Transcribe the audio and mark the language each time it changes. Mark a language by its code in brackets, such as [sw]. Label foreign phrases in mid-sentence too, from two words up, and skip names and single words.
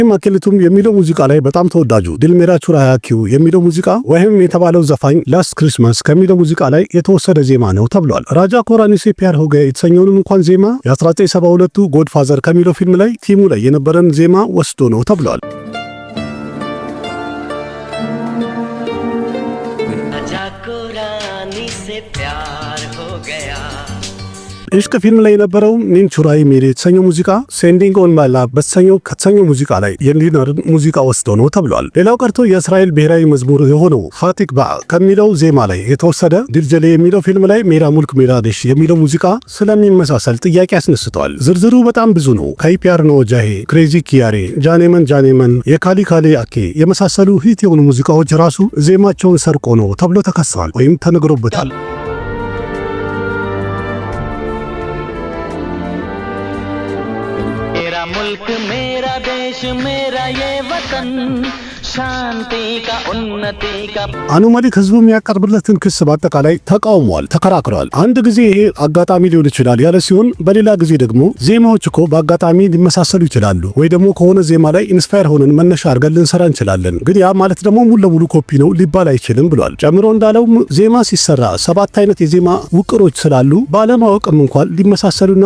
[am] ማከለቱም የሚለው ሙዚቃ ላይ በጣም ተወዳጁ ድል ሜራ ቹራያኪው የሚለው ሙዚቃ ወይም የተባለው ዘፋኝ ላስት ክሪስማስ ከሚለው ሙዚቃ ላይ የተወሰደ ዜማ ነው ተብሏል። ራጃ ኮራኒ ሴ ፒያር ሆገ የተሰኘውን እንኳን ዜማ የ1972 ጎድፋዘር ከሚለው ፊልም ላይ ቲሙ ላይ የነበረን ዜማ ወስዶ ነው ተብሏል። [hi] राजा को रानी से प्यार हो गया [am] እሽቅ ፊልም ላይ የነበረው ኒንቹራይ ሜሪ የተሰኘው ሙዚቃ ሴንዲንግ ኦን ማይ ላቭ ከተሰኘው ሙዚቃ ላይ የሊነርን ሙዚቃ ወስዶ ነው ተብሏል። ሌላው ቀርቶ የእስራኤል ብሔራዊ መዝሙር የሆነው ፋቲክ ባ ከሚለው ዜማ ላይ የተወሰደ ድልጀሌ የሚለው ፊልም ላይ ሜራ ሙልክ ሜራ ዴሽ የሚለው ሙዚቃ ስለሚመሳሰል ጥያቄ ያስነስተዋል። ዝርዝሩ በጣም ብዙ ነው። ከኢፒአር ነው ጃሄ፣ ክሬዚ ኪያሬ፣ ጃኔመን፣ የካሊ ካሌ አኬ የመሳሰሉ ሂት የሆኑ ሙዚቃዎች ራሱ ዜማቸውን ሰርቆ ነው ተብሎ ተከሰዋል ወይም ተነግሮበታል። [hi] मुल्क मेरा देश मेरा ये वतन शांति का उन्नति का [am] አኑማሊክ ህዝቡ የሚያቀርብለትን ክስ በአጠቃላይ ተቃውሟል፣ ተከራክሯል። አንድ ጊዜ ይሄ አጋጣሚ ሊሆን ይችላል ያለ ሲሆን፣ በሌላ ጊዜ ደግሞ ዜማዎች እኮ በአጋጣሚ ሊመሳሰሉ ይችላሉ ወይ ደግሞ ከሆነ ዜማ ላይ ኢንስፓየር ሆነን መነሻ አድርገን ልንሰራ እንችላለን፣ ግን ያ ማለት ደግሞ ሙሉ ለሙሉ ኮፒ ነው ሊባል አይችልም ብሏል። ጨምሮ እንዳለው ዜማ ሲሰራ 7 አይነት የዜማ ውቅሮች ስላሉ ባለማወቅም እንኳን ሊመሳሰሉና